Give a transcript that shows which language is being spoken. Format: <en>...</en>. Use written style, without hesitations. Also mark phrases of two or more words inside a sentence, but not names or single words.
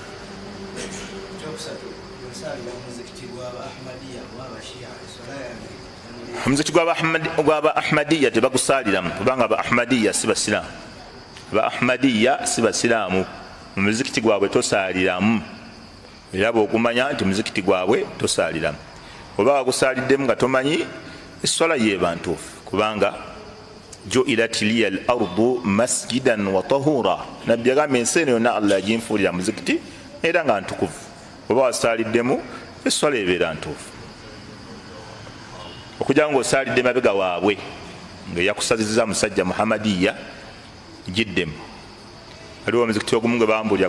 <lg>Omuzikiti gw'aba Ahmadiyya tebagusaliramu kubanga aba Ahmadiyya si basiraamu. Aba Ahmadiyya si basiraamu, omuzikiti gwabwe tosaaliramu. Era bw'okumanya nti muzikiti gwabwe tosaaliramu, oba wagusaaliddemu nga tomanyi eswala yeeba ntuufu, kubanga</lg> <ar>جعلت لي الأرض مسجدا وطهورا</ar> <lg>nabbi agamba ensi yonna Allah yagimfuulira muzikiti era nga ntukuvu oba wasaaliddemu esswala ebeera ntuufu okujja ng'osaalidde mabega waabwe nga yakusazizza musajja muhamadiya giddemu aliwo omuzikiti ogumu gwe bambulira</lg>